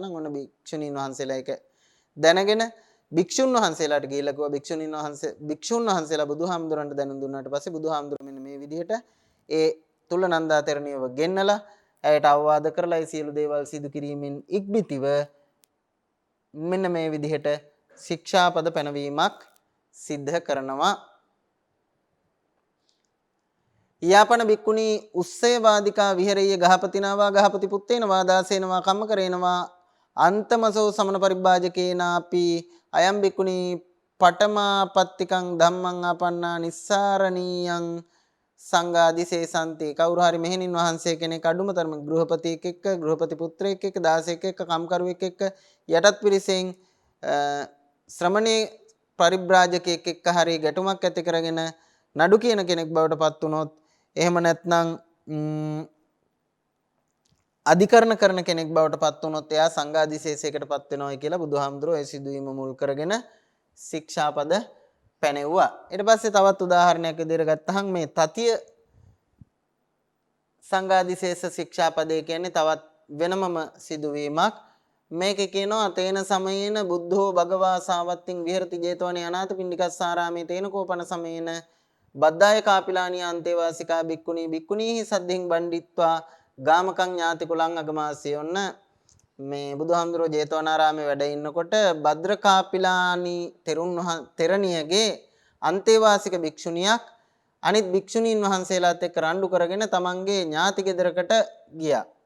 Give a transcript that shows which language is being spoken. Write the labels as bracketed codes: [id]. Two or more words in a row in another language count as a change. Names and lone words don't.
[si] ඔන්න භික්ෂුණීන් වහන්සේලා එක දැනගෙන භික්ෂුන් වහන්සේලාට ගිහිල්ලා කිව්වා භික්ෂුන් වහන්සේලා බුදුහාමුදුරන්ට දැනුම් දුන්නාට පස්සේ බුදුහාමුදුර මෙන්න මේ විදිහට ඒ තුල්ලනන්දා තෙරණියව ගෙන්නලා ඇයට අවවාද කරලා ඒ සියලු දේවල් සිදු කිරීමෙන් ඉක්බිතිව මෙන්න මේ විදිහට ශික්ෂාපද පැනවීමක් සිද්ධ කරනවා. [pi] යාපන බික්කුණී උස්සේ වාදිකා විහෙරෙය්‍ය ගහපතිනවා ගහපති පුත්තේනවා දාසේනවා කම්මකරේනවා අන්තමසෝ සමන පරිභාජකේනාපි අයම් බික්කුණී පඨමාපත්තිකං ධම්මං ආපන්නා නිස්සාරණීයං සංඝාදිසේසන්ති. [si] කවුරු හරි මෙහෙණින් වහන්සේ කෙනෙක් අඩුමතරම ගෘහපතියෙක් එක්ක, ගෘහපති පුත්‍රයෙක් එක්ක, දාසයෙක් එක්ක, කම්කරුවෙක් එක්ක යටත් පිරිසෙන් ශ්‍රමණේ පරිබ්‍රාජකයෙක් එක්ක හරි ගැටුමක් ඇති කරගෙන නඩු කියන කෙනෙක් බවට පත් වුණොත්, එහෙම නැත්නම් අධිකරණ කරන කෙනෙක් බවට පත් වුණොත් එයා සංඝාදිශේෂයකට පත් වෙනවා කියලා බුදුහාමුදුරුවෝ ඒ සිදුවීම මුල් කරගෙන ශික්ෂාපද පැනෙව්වා. ඊට පස්සේ තවත් උදාහරණයක් විදිහට ගත්තහම මේ තතිය සංඝාදිශේෂ ශික්ෂාපදේ කියන්නේ තවත් වෙනමම සිදුවීමක්. මේක කියනවා [pi] තේන සමයේන බුද්ධෝ භගවා සාවත්තින් විහෙරති ජේතවනේ අනාථපිණ්ඩිකස්සාරාමේ තේන කෝපන සමයේන බද්දාය කාපිලානි අන්තේවාසිකා බික්කුණී බික්කුණීහි සද්ධින් බණ්ඩිත්වා ගාමකං ඥාති කුලං අගමාසී. [si] ඔන්න මේ බුදුහාමුදුරුවෝ ජේතවනාරාමේ වැඩ ඉන්නකොට භද්‍ර කාපිලානි තෙරණියගේ අන්තේවාසික භික්ෂුණියක් අනිත් භික්ෂුණීන් වහන්සේලාත් එක්ක රණ්ඩු කරගෙන තමන්ගේ ඥාති ගෙදරකට ගියා.